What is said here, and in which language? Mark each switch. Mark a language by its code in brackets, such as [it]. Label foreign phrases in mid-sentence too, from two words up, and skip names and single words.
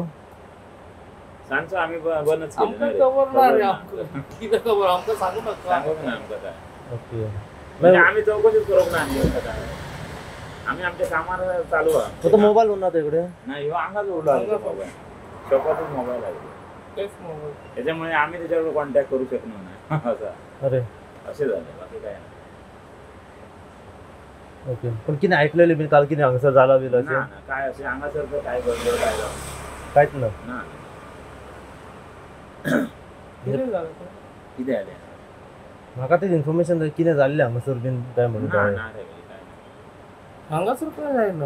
[kok] सांजचो आमी बंदच केलो आमकां न्ही रे. खबर ना रे खबर आमकां कितें खबर आमकां सांगूं नाका सांगूंक ना आमकां काय ओके म्हणजे आमी चौकशीच करूंक ना न्ही ताका काय आमी आमच्या कामार चालू आहा तो मोबाईल उरना तेकडे ना ह्यो हांगाच उरलो मोबायल शॉपातूच मोबायल आहे तेच मोबाईल [mr] त्याच्यामुळे आम्ही त्याच्यावर कॉन्टॅक्ट करू शकलो नाही असं अरे असे झाले बाकी काय नाही. [kok] ओके पण कितें आयकलेलें बीन काल कितें हांगासर जाला बीन ना अशें ना काय असे हांगासर काय गडबड काय जावं कांयच ना ना कितें जालें तें? कितें जालें म्हाका तें इन्फॉर्मेशन जाय कितें जाल्लें हांगासर बीन काय म्हणून ना काय ना रे काय हांगासर काय जायना